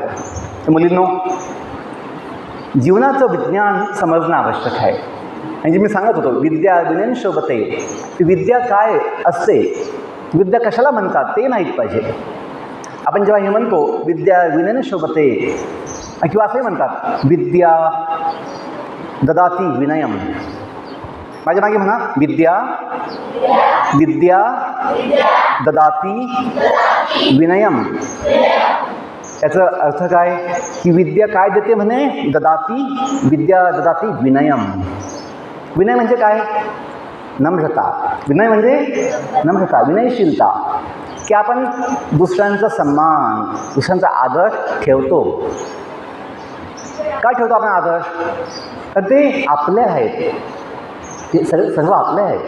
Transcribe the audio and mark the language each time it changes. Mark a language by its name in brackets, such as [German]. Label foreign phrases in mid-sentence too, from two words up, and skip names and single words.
[Marathi] तर मुलींनो, जीवनाचं विज्ञान समजणं आवश्यक आहे. आणि जे मी सांगत होतो, [Sanskrit] विद्या विनयन शोभते, [Marathi] ती विद्या काय असते, विद्या कशाला म्हणतात ते माहीत पाहिजे. आपण जेव्हा हे म्हणतो [Sanskrit] विद्या विनयन शोभते, [Marathi] किंवा असंही म्हणतात [Sanskrit] विद्या ददाती विनयम. [Marathi] माझ्या मागे म्हणा, [Sanskrit] विद्या ददाती विनयम. [Marathi] याचा अर्थ काय की विद्या काय देते म्हणे, [Sanskrit] विद्या ददाती विनयम. [Marathi] विनय म्हणजे काय, नम्रता. विनय म्हणजे नम्रता, विनयशीलता, की आपण दुसऱ्यांचा सन्मान, दुसऱ्यांचा आदर ठेवतो. काय ठेवतो आपण आदर, तर ते आपले आहेत, ते सर्व आपले आहेत.